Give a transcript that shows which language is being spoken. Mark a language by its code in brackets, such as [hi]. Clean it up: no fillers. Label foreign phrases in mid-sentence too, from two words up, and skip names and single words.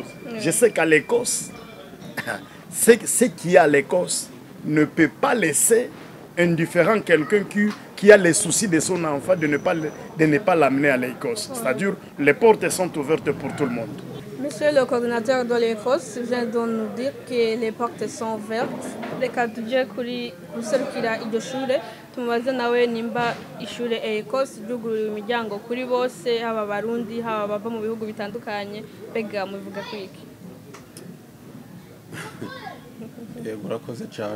[fr] Je sais qu'à l'Écosse, ce qui est à l'Écosse ne peut pas laisser indifférent quelqu'un qui a les soucis de son enfant de ne pas l'amener à l'Écosse. C'est-à-dire les portes sont ouvertes pour tout le monde. Monsieur le coordinateur de l'ECOS vient de nous dire que les portes sont ouvertes. [rn] Reka tujye guserukira iryo shure tumubaze nawe nimba ishure ECOS ryugurura imiryango kuri bose haba abarundi haba bava mu bihugu bitandukanye bega mubivuga kwiki. Murakoze cyane.